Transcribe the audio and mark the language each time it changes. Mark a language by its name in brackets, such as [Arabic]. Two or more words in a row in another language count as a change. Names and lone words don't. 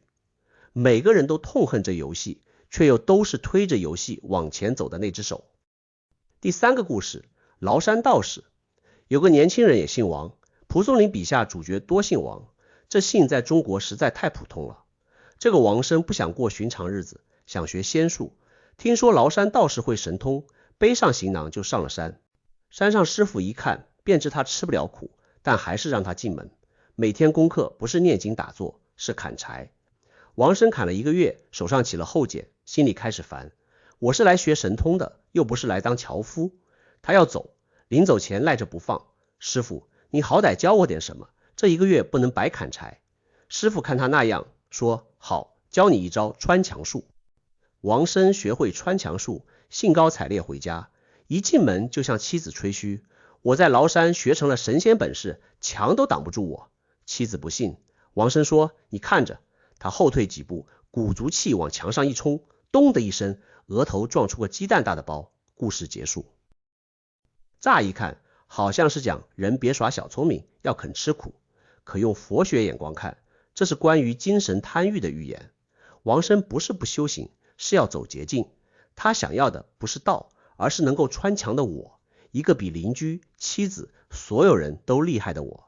[Chinese] 每個人都痛恨這遊戲，卻又都是推着遊戲往前走的那只手。第3個故事，嶗山道士。有個年輕人也姓王，蒲松齡筆下主角多姓王。這姓在中國實在太普通了。這個王生不想過尋常日子，想學仙術，聽說嶗山道士會神通，背上行囊就上了山。山上師傅一看便知他吃不了苦，但還是讓他進門。每天功課不是念經打坐，是砍柴。王生砍了1個月，手上起了厚繭，心裡開始煩。我是來學神通的，又不是來當樵夫。他要走，臨走前賴着不放。師傅，你好歹教我點什麼，這1個月不能白砍柴。師傅看他那樣，說好，教你一招穿牆術。王生學會穿牆術，興高采烈回家，一進門就向妻子吹噓，我在嶗山學成了神仙本事，牆都擋不住我。妻子不信，王生說，你看着。他後退幾步，鼓足氣往牆上一衝，咚的一聲，額頭撞出個雞蛋大的包。故事結束。乍一看好像是講人別耍小聰明，要肯吃苦，可用佛學眼光看，這是關於精神貪欲的寓言。王生不是不修行，是要走捷徑。他想要的不是道，而是能夠穿牆的我，一個比鄰居、妻子、所有人都厲害的我。